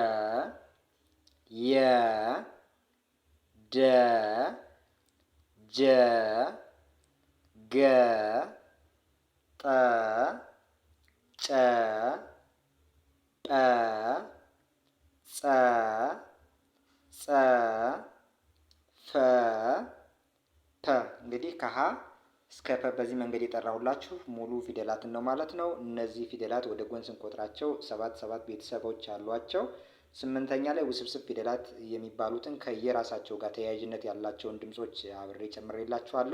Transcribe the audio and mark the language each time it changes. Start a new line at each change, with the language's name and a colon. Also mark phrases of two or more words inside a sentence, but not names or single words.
Amharic: የ፣ ደ፣ ጀ፣ ገ፣ ጠ፣ ጨ፣ ጰ፣ ጸ፣ ጸ፣ ፈ፣ ፐ። እንግዲህ ከሀ እስከ ፐ በዚህ መንገድ የጠራሁላችሁ ሙሉ ፊደላትን ነው ማለት ነው። እነዚህ ፊደላት ወደ ጎን ስንቆጥራቸው 7 ቤተሰቦች አሏቸው። 8ኛ ላይ ውስብስብ ፊደላት የሚባሉትን ከየራሳቸው ጋር ተያያዥነት ያላቸውን ድምጾች አብሬ ጨምሬላችኋለሁ።